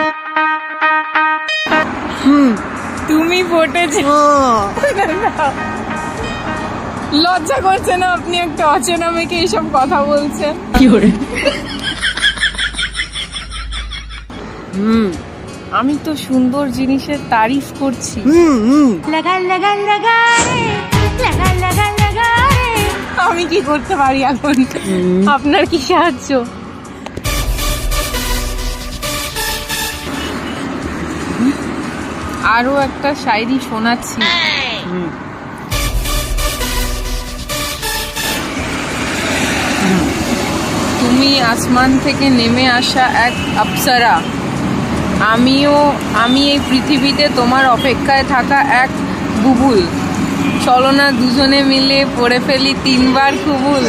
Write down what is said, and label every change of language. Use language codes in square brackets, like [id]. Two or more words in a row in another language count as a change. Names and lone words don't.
[bn] তুমি পটেছ লজ্জা করছে না আপনি একটা অচেনা মেয়েকে এইসব কথা বলছেন কি করে আমি তো সুন্দর জিনিসের তারিফ করছি [hi] लगा लगा लगा रे लगा लगा लगा रे [bn] আমি কি করতে পারি এখন আপনার কি সাহায্য আরো একটা শায়রি শোনাচ্ছি তুমি আসমান থেকে নেমে আসা এক অপ্সরা আমি এই পৃথিবীতে তোমার অপেক্ষায় থাকা এক বুবুল চলো না দুজনে মিলে পড়ে ফেলি 3 বার কুবুল